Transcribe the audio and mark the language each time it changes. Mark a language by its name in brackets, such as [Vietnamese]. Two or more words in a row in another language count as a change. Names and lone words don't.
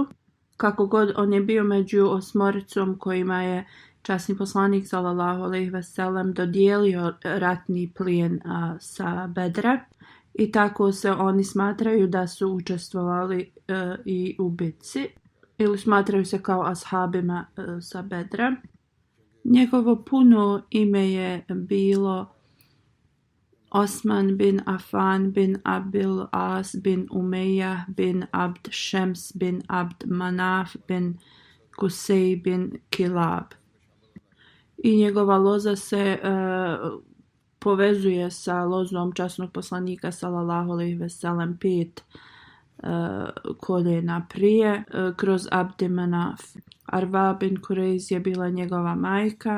[Bosnian] Kako god, on je bio među osmoricom kojima je časni poslanik [Arabic] صلى الله عليه وسلم [Bosnian] dodijelio ratni plijen sa Bedra i tako se oni smatraju da su učestvovali i u bitci ili smatraju se kao ashabima sa Bedra. Njegovo puno ime je bilo Osman bin Affan bin Abil As bin Umeyyah bin Abd Šems bin Abd Manaf bin Kusej bin Kilab. I njegova loza se povezuje sa lozom časnog poslanika [Arabic] صلى الله عليه وسلم [Bosnian] 5 koljena prije kroz Abd Manaf. Arva bin Kurejz je bila njegova majka.